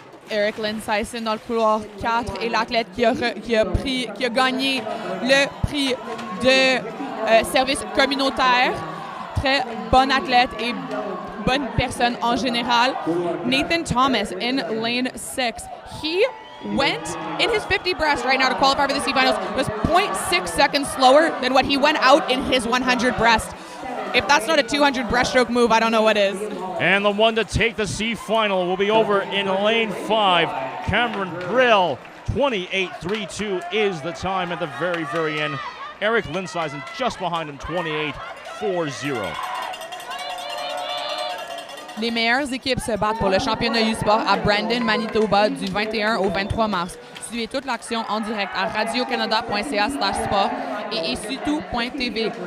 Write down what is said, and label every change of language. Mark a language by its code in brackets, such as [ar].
[fr] Eric Linsyson dans le couloir 4 et l'athlète qui a gagné le prix de service communautaire. Très bon athlète et bonne personne en général. [en] Nathan Thomas in lane 6. He went in his 50 breast right now to qualify for the C finals was 0.6 seconds slower than what he went out in his 100 breast. If that's not a 200 breaststroke move, I don't know what is. And the one to take the C final will be over in lane 5. Cameron Brill, 28.32 is the time at the very, very end. Eric Linsyson just behind him, 28.40. [fr] Les meilleures équipes se battent pour le championnat U-Sport à Brandon, Manitoba du 21 au 23 mars. Suivez toute l'action en direct à radiocanada.ca/sport et issutout.tv.